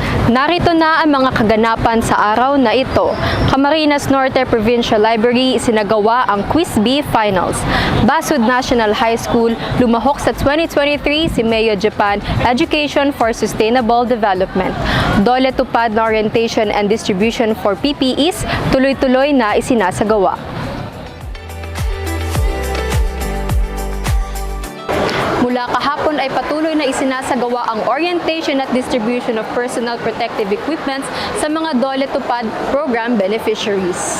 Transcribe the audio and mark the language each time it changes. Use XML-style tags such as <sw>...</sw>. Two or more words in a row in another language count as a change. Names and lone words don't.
<tl>Narito na ang mga kaganapan sa araw na ito. Camarines Norte Provincial Library isinagawa ang Quiz B Finals. Basud National High School lumahok sa 2023 si Mayo Japan Education for Sustainable Development. Dole tupad na</tl> <en>orientation and distribution for PPEs</en> <tl>tuloy-tuloy na isinasagawa. Mula kahapon ay patuloy na isinasagawa ang orientation at</tl> <en>distribution of personal protective equipments</en> <tl>sa mga Dole Tupad Program beneficiaries.</tl>